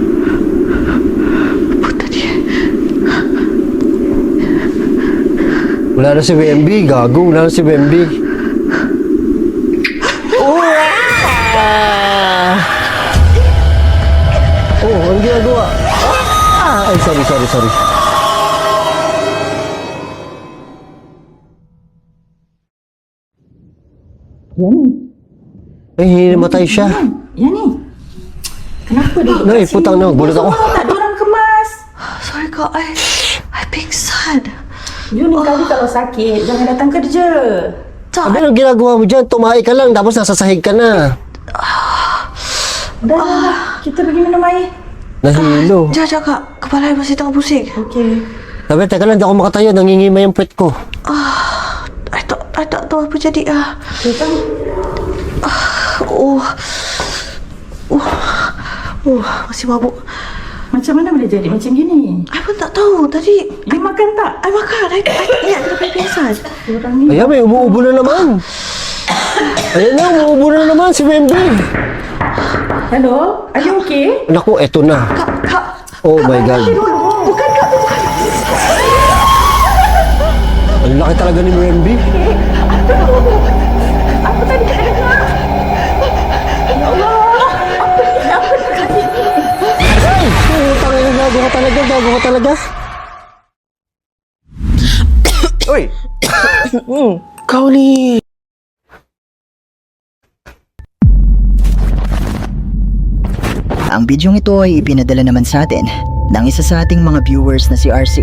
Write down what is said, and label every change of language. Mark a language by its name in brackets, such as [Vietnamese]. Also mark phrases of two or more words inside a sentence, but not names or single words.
[Malay] Apa tadi? [Filipino] Wala na si Wemby, gago. Wala na si Wemby. Oh, ang ginagawa? Ay, sorry. Ay, hinimatay siya. [Malay] Yan ni. Kenapa duduk Ay, kat sini? [Filipino] putang na, gulat ako. [Malay] Tak ada orang kemas. Sorry kak, I pingsan. You ni kali kalau sakit, jangan datang kerja. [Filipino] Ano ang ginagawa mo dyan? Tumahi ka lang, tapos nasasahig ka na. [Malay] Dah, kita pergi minum air. [Filipino] Nahilo. [Malay] Jangan kak, kepala I masih tengah pusing. Okey. [Filipino] Sabi, teka lang, di ako makatayo. Nangingimay yung puwet ko. [Malay] I tak tahu apa jadi Okay kan? Masih mabuk. Macam mana boleh jadi macam gini? I pun tak tahu tadi. You makan tak? I makan, I ingat kena pingsan. Orang ni. [Filipino] Ayan, may umuubo na naman. Ayan na, umuubo na naman si Wemby. [English] Hello? Are you okay? [Filipino] Naku, eto na. [Malay] Kak, [English] Oh my God. [Malay] bukan kak. [Filipino] Ang laki talaga ni Wemby. [Malay] Apa tadi kena dengar? [Arabic] Ya Allah. [Filipino] Ay, putang ina, gago ka talaga. [Malay] Uy! Kau ni! [Filipino] Ang bidyong ito ay ipinadala naman sa atin ng isa sa ating mga viewers na si RC.